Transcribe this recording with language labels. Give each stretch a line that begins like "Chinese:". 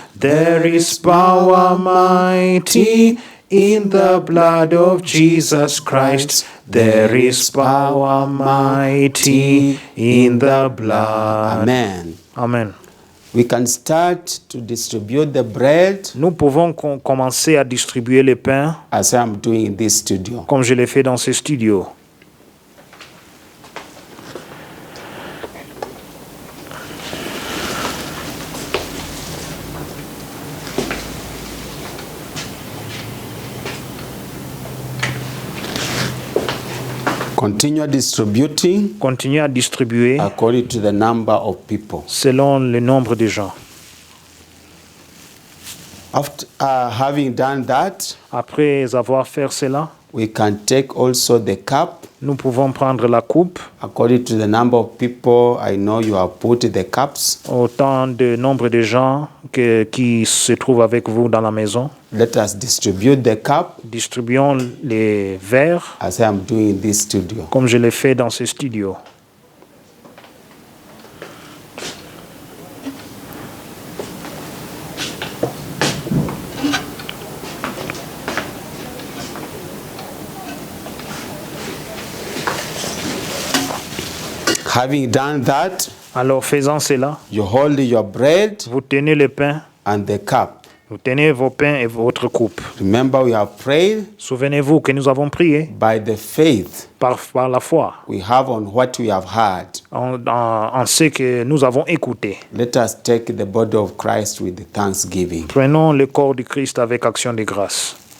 English: There is power mighty in the blood of Jesus Christ. There is power mighty in the blood. Amen. Amen. We can start to distribute the bread
French: Nous pouvons commencer à distribuer les pains
English: as I am doing in this studio.
French: comme je l'ai fait dans ce studio.
English: Continue distributing
French: Continuez à distribuer
English: according to the number of people.
French: selon le nombre de gens.
English: After having done that,
French: Après avoir fait cela,
English: we can take also the cup
French: nous pouvons prendre la coupe,
English: according to the number of people. I know you have put the cups.
French: autant de nombre de gens qui se trouvent avec vous dans la maison.
English: Let us distribute the cup
French: Distribuons les verres
English: as I am doing in this studio.
French: comme je l'ai fait dans ce studio.
English: Having done that,
French: Alors faisant cela,
English: you hold your bread
French: vous tenez le pain,
English: and the cup.
French: vous tenez vos pains et votre coupe.
English: Remember, we have prayed
French: Souvenez-vous que nous avons prié
English: by the faith
French: par la foi
English: we have on what we have heard.
French: en ce que nous avons écouté.
English: Let us take the body of Christ with thanksgiving.
French: Prenons le corps du Christ avec action de grâce.